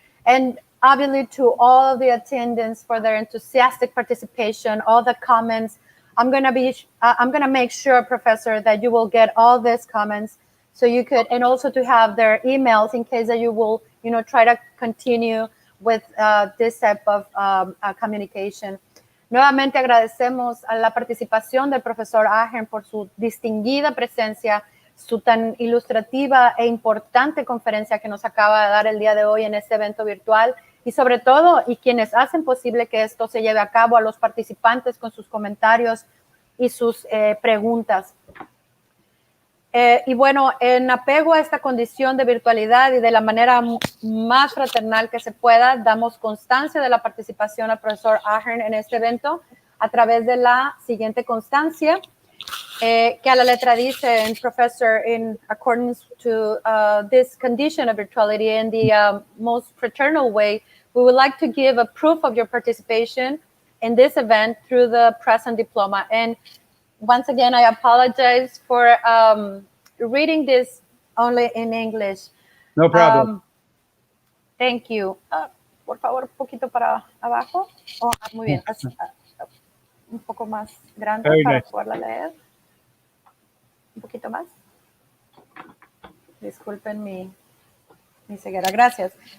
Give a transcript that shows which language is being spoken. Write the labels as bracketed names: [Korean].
[English] And obviously to all of the attendants for their enthusiastic participation, all the comments. I'm gonna make sure, Professor, that you will get all these comments, so you could, and also to have their emails in case that you will, try to continue with this type of communication. [Spanish] Nuevamente agradecemos a la participación del profesor Ahern por su distinguida presencia, su tan ilustrativa e importante conferencia que nos acaba de dar el día de hoy en este evento virtual, y sobre todo, y quienes hacen posible que esto se lleve a cabo, a los participantes con sus comentarios y sus preguntas. Y bueno, en apego a esta condición de virtualidad y de la manera más fraternal que se pueda, damos constancia de la participación al profesor Ahern en este evento a través de la siguiente constancia, que a la letra dice, [English] Professor, in accordance to this condition of virtuality in the most fraternal way, we would like to give a proof of your participation in this event through the present diploma. And once again, I apologize for reading this only in English. No problem. Thank you. [Spanish] Por favor, un poquito para abajo. Oh, muy bien. Un poco más grande [English] Very [Spanish] para [English] nice. [Spanish] poderla leer. Un poquito más. Disculpen mi ceguera. Gracias.